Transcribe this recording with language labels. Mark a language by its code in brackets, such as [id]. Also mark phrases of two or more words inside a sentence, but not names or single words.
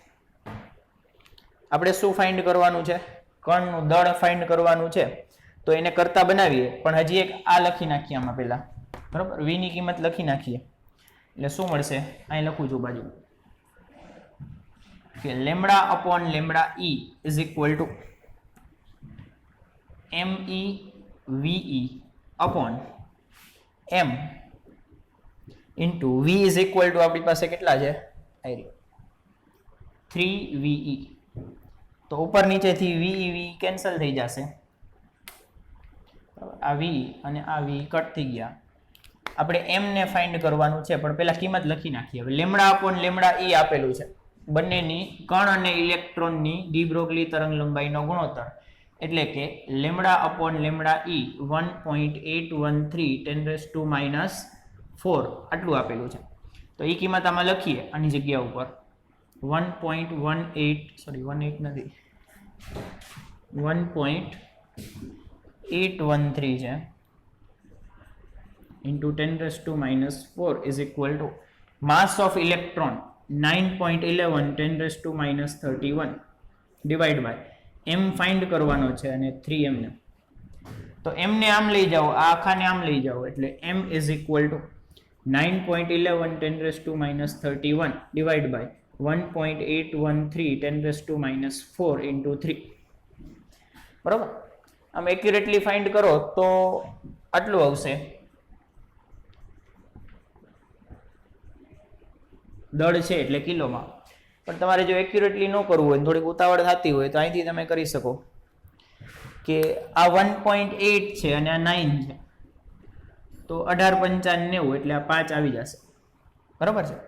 [gu] આપણે શું ફાઇન્ડ કરવાનું છે? કણનું દળ ફાઇન્ડ કરવાનું છે. તો એને કરતા બનાવીએ, પણ હજી એક આ લખી નાખીએ આમાં પહેલા, બરોબર. v ની કિંમત લખી નાખીએ એટલે શું મળશે? અહીં લખું છું બાજુ કે λ/λe [en] is equal to MEVE/m into v is equal to [gu] આપણી પાસે કેટલા છે? 3VE. તો ઉપર નીચેથી VE કેન્સલ થઈ જશે, આ v અને આ v કટ થઈ ગયા. આપણે m ને ફાઇન્ડ કરવાનું છે, પણ પહેલા કિંમત લખી નાખીએ. હવે λ/λe આપેલું છે, બંનેની કણ અને ઇલેક્ટ્રોનની ડી બ્રોગલી તરંગ લંબાઈનો ગુણોત્તર, એટલે કે λ/λe 1.813 10⁻⁴ આટલું આપેલું છે. તો એ કિંમત આમાં લખીએ આની જગ્યા ઉપર 1.813 છે [en] into 10⁻⁴ is equal to mass of electron 9.11 10⁻31 divide by m [gu] ફાઇન્ડ કરવાનો છે અને 3m ને. તો m ને આમ લઈ જાઓ, આ આખાને આમ લઈ જાઓ, એટલે [en] m is equal to 9.11 10⁻31 divide by 1.813 10⁻⁴ into 3, [gu] બરોબર. આમ એક્યુરેટલી ફાઇન્ડ કરો તો આટલું આવશે. દળ છે એટલે કિલોમાં. પણ તમારે જો એક્યુરેટલી ન કરવું હોય, થોડીક ઉતાવળ થતી હોય, તો અહીંથી તમે કરી શકો કે આ 1.8 છે અને આ 9 છે, તો 18×5 = 90, એટલે આ 5 આવી જશે, બરોબર છે.